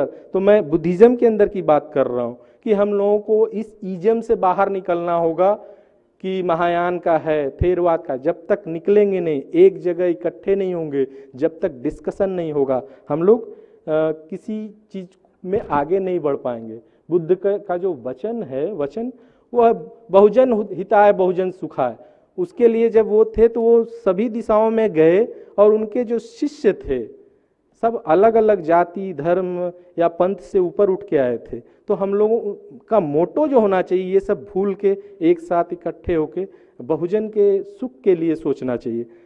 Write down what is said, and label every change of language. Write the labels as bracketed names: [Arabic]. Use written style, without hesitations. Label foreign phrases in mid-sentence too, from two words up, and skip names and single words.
[Hindi] तो मैं बुद्धिज़्म के अंदर की बात कर रहा हूँ कि हम लोगों को इस ईज़म से बाहर निकलना होगा कि महायान का है, थेरवाद का। जब तक निकलेंगे नहीं, एक जगह इकट्ठे नहीं होंगे, जब तक डिस्कशन नहीं होगा, हम लोग किसी चीज़ में आगे नहीं बढ़ पाएंगे। बुद्ध का जो वचन है, वचन वह [Sanskrit] बहुजन हिताय बहुजन सुखाय, [Hindi] उसके लिए जब वो थे तो वो सभी दिशाओं में गए, और उनके जो शिष्य थे सब अलग अलग जाति, धर्म या पंथ से ऊपर उठ के आए थे। तो हम लोगों का मोटो जो होना चाहिए, ये सब भूल के एक साथ इकट्ठे होके बहुजन के सुख के लिए सोचना चाहिए।